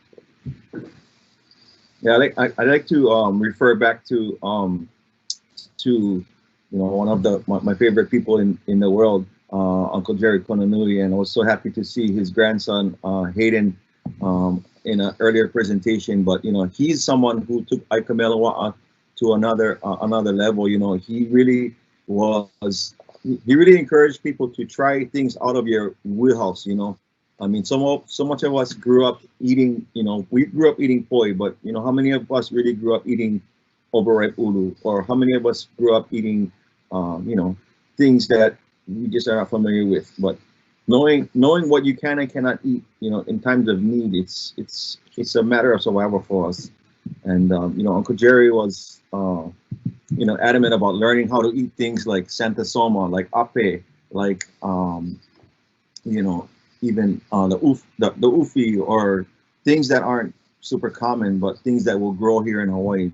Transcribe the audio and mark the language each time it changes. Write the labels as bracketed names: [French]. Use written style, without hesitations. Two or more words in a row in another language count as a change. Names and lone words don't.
[English] Yeah, I like to refer back to one of my favorite people in the world, Uncle Jerry Konanui, and I was so happy to see his grandson Hayden in an earlier presentation. But you know, he's someone who took [Hawaiian] ai ka mea loa'a [English] to another level. You know, he really encouraged people to try things out of your wheelhouse. You know, I mean, so much of us grew up eating. You know, we grew up eating poi, but you know, how many of us really grew up eating overripe ʻulu, or how many of us grew up eating, you know, things that we just are not familiar with? But knowing what you can and cannot eat, you know, in times of need, it's a matter of survival for us. And you know, Uncle Jerry was, you know, adamant about learning how to eat things like Santa Soma, like ape, like you know, even the ufi, or things that aren't super common, but things that will grow here in Hawaii.